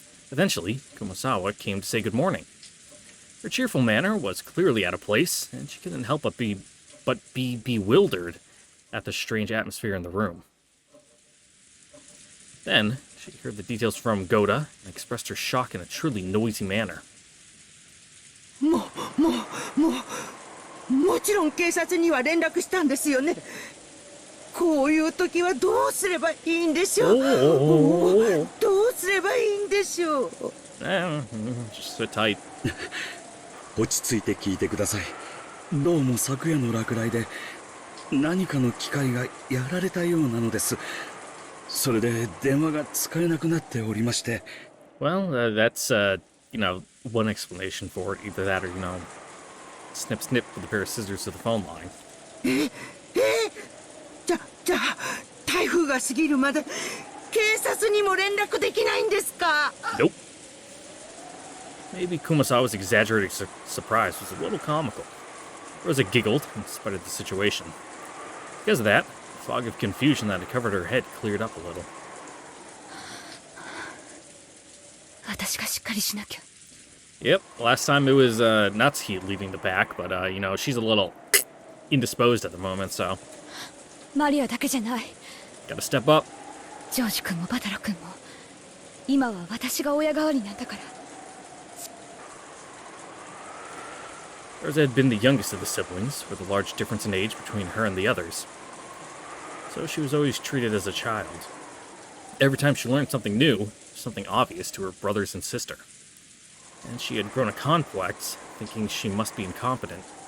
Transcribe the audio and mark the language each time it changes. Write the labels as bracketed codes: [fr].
[en] Eventually, Kumasawa came to say good morning. Her cheerful manner was clearly out of place, and she couldn't help but be bewildered at the strange atmosphere in the room. Then, she heard the details from Goda and expressed her shock in a truly noisy manner. [ja] もちろん警察には連絡したんですよね。こういう時はどうすればいいんでしょう。どうすればいいんでしょう。 [en] Just sit tight. [ja] 落ち着いて聞いてください。どうも昨夜の落雷で何かの機械がやられたようなのです。それで電話が使えなくなっておりまして。 [en] Well, that's, one explanation for it. Either that or, snip snip with a pair of scissors to the phone line. [ja] じゃあ、台風が過ぎるまで警察にも連絡できないんですか？ [en] Nope. Maybe Kumasawa's exaggerated surprise was a little comical. Rosa giggled in spite of the situation. Because of that, the fog of confusion that had covered her head cleared up a little. [ja] 私がしっかりしなきゃ。 [en] Yep, last time it was Natsuki leading the pack, but, she's a little indisposed at the moment, so [ja] マリアだけじゃない。 [en] gotta step up. [ja] ジョージ君もバタラ君も今は私が親代わりなんだから。 [en] Rosa had been the youngest of the siblings, with a large difference in age between her and the others. So she was always treated as a child. Every time she learned something new, something obvious to her brothers and sister. And she had grown a complex, thinking she must be incompetent.